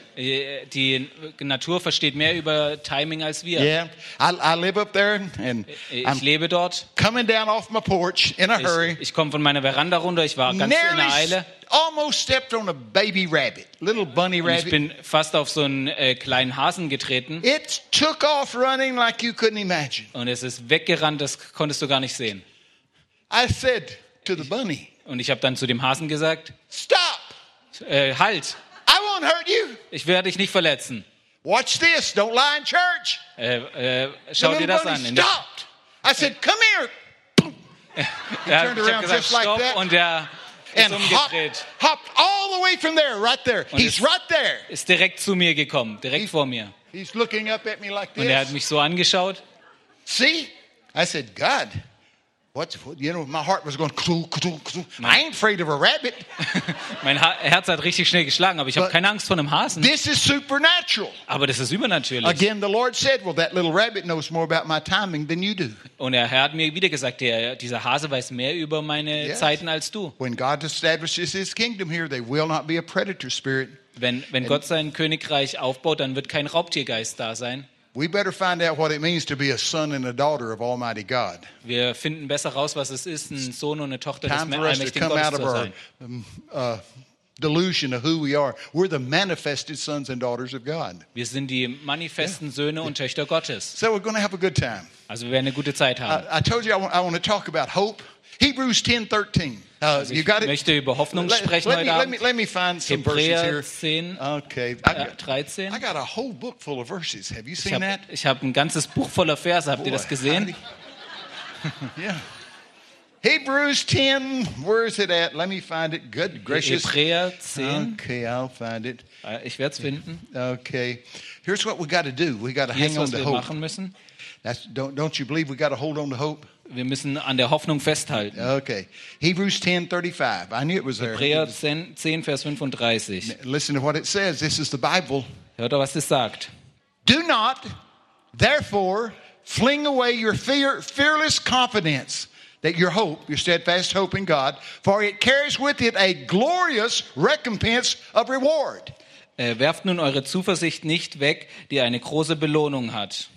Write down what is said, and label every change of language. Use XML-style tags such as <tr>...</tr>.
<de>Die Natur versteht mehr über Timing als wir.</de> <en>Yeah, I live up there and</en> <de>ich lebe dort.</de> <en>Coming down off my porch in a hurry.</en> <de>Ich komme von meiner Veranda runter. Ich war ganz in der Eile.</de> <en>Almost stepped on a baby rabbit, little bunny rabbit.</en> <de>Ich bin fast auf so einen kleinen Hasen getreten.</de> <en>It took off running like you couldn't imagine.</en> <de>Und es ist weggerannt. Das konntest du gar nicht sehen.</de> <en>I said to the bunny.</en> <de>Und ich habe dann zu dem Hasen gesagt:</de> <en>Stop.</en> <de>Halt.</de> <en>I won't hurt you.</en> <de>Ich werde dich nicht verletzen.</de> <en>Watch this. Don't lie in church.</en> <de>Schau dir das an.</de> <en>Stopped. I said, come here. He turned around gesagt, just like that.</en> <de>Und er ist umgedreht.</de> <en>Hopped all the way from there, right there.</en> <de>Und</de> <en>he's right there.</en> <de>Ist direkt zu mir gekommen, direkt vor mir.</de> <en>He's looking up at me like this.</en> <de>Und er hat mich so angeschaut.</de> <en>See? I said, God. What? You know, my heart was going. Kru, kru, kru. I ain't afraid of a rabbit.</en> <de>Mein Herz hat richtig schnell geschlagen, aber ich habe keine Angst vor einem Hasen.</de> <en>This is supernatural.</en> <de>Aber das ist übernatürlich.</de> <en>Again, the Lord said, "Well, that little rabbit knows more about my timing than you do."</en> <de>Und er hat mir wieder gesagt, dieser Hase weiß mehr über meine Zeiten als du.</de> <en>When God establishes His kingdom here, they will not be a predator spirit.</en> <de>Wenn Gott sein Königreich aufbaut, dann wird kein Raubtiergeist da sein.</de> <en>We better find out what it means to be a son and a daughter of Almighty God.</en> <de>Wir finden besser raus, was es ist, ein Sohn und eine Tochter des Allmächtigen Gottes zu sein.</de> <en>Time for us to come out of our delusion of who we are. We're the manifested sons and daughters of God.</en> <de>Wir sind die manifesten Söhne und Töchter Gottes.</de> <en>So we're going to have a good time.</en> <de>Also wir werden eine gute Zeit haben.</de> <en>I told you I want to talk about hope. Hebrews 10:13. You got it.</en> <de>Ich möchte über Hoffnung sprechen heute Abend.</de> <en>Let me find some</en> <de>Hebräer</de> <en>verses here. 10, okay. 13. I got a whole book full of verses. Have you seen that?</en> <de>Ich habe ein ganzes Buch voller Verse. Habt ihr das gesehen?</de> <en>Hebrews 10. Where is it at? Let me find it. Good gracious.</en> <de>Hebräer 10.</de> <en>Okay, I'll find it.</en> <de>Ich werde es finden.</de> <en>Okay. Here's what we got to do. We got to hang on to hope.</en> <de>Machen müssen.</de> <en>That's, don't you believe we got to hold on to hope?</en> <de>Wir müssen an der Hoffnung festhalten.</de> <en>Okay. Hebrews 10:35. I knew it was there.</en> <de>Hebräer 10, Vers 35.</de> <en>Listen to what it says. This is the Bible.</en> <de>Hört doch, was es sagt.</de> <en>Do not, therefore, fling away your fearless confidence, that your hope, your steadfast hope in God, for it carries with it a glorious recompense of reward.</en> <de>Werft nun eure Zuversicht nicht weg, die eine große Belohnung hat.</de>